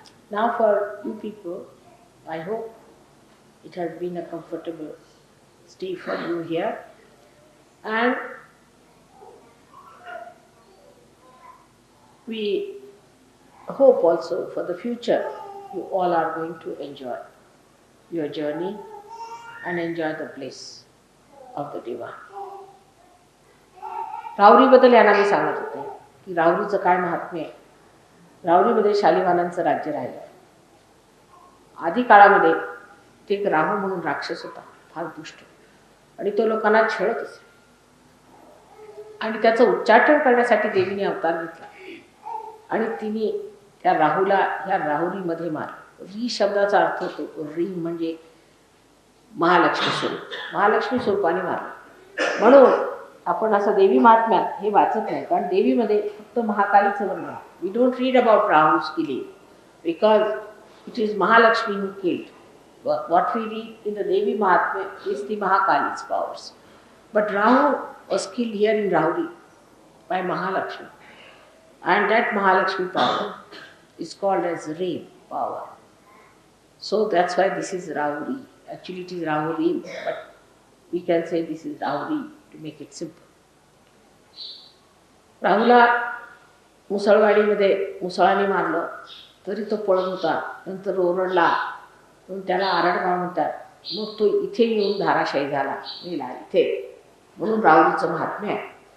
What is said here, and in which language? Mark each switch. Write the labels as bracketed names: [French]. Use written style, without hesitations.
[English] Now for you people, I hope it has been a comfortable stay for you here, and we hope also for the future you all are going to enjoy your journey and enjoy the bliss of the divine. [Marathi] राहुरीबद्दल यांना मी सांगत होते की राहुरीचं काय महात्म्य आहे. राहुरीमध्ये शालिवानांचं राज्य राहिलं. आधी काळामध्ये ते एक राहू म्हणून राक्षस होता, फार दुष्ट, आणि तो लोकांना छळत असे. आणि त्याचं उच्चाटन करण्यासाठी देवीने अवतार घेतला आणि तिने त्या राहूला ह्या राहुरीमध्ये मारलं. री शब्दाचा अर्थ होतो री म्हणजे महालक्ष्मी स्वरूप, महालक्ष्मी स्वरूपाने मारलं. म्हणून आपण असं देवी महात्म्यात हे वाचत नाही, कारण देवीमध्ये फक्त महाकालीचं वर्णन. [English] We don't read about Rahu's killing because it is Mahalakshmi who killed. What we read in the Devi Mahatmya is the Mahakali's powers. But Rahu was killed here in Rahuri by Mahalakshmi. And that Mahalakshmi power is called as rain power. So that's why this is Rahuri. Actually it is Rahuri, but we can say this is Rahuri to make it simple. [Marathi] राहूला मुसळवाडीमध्ये मुसळाने मारलं तरी तो पळत होता, नंतर ओरडला म्हणून त्याला आरडगाव म्हणतात. मग तो इथे येऊन धाराशायी झाला, मेला इथे, म्हणून राहुलीचं महात्म्य आहे.